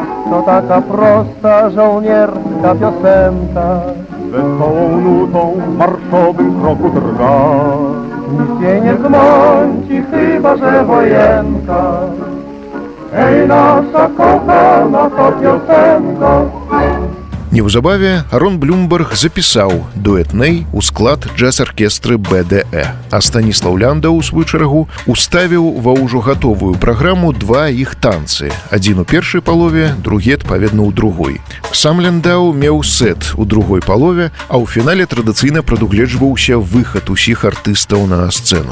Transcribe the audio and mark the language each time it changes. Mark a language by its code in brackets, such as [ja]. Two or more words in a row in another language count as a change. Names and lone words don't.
[pl] To taka prosta żołnierska piosenka, wesołą nutą w marszowym kroku drga. Nic jej nie zmąci, chyba że wojenka. Ej, nasza kochana ta piosenka. [be] Неўзабаве Арон Блюмберг запісаў дуэт Нэй у склад джаз-аркестры БДЭ. А Станіслаў Ляндаў, у сваю чаргу, уставіў ва ўжо гатовую праграму два іх танцы. Адзін у першай палове, другі, адпаведна, у другой. Сам Ляндаў меў сет у другой палове, а ў фінале традыцыйна прадугледжваўся выхад усіх артыстаў на сцэну.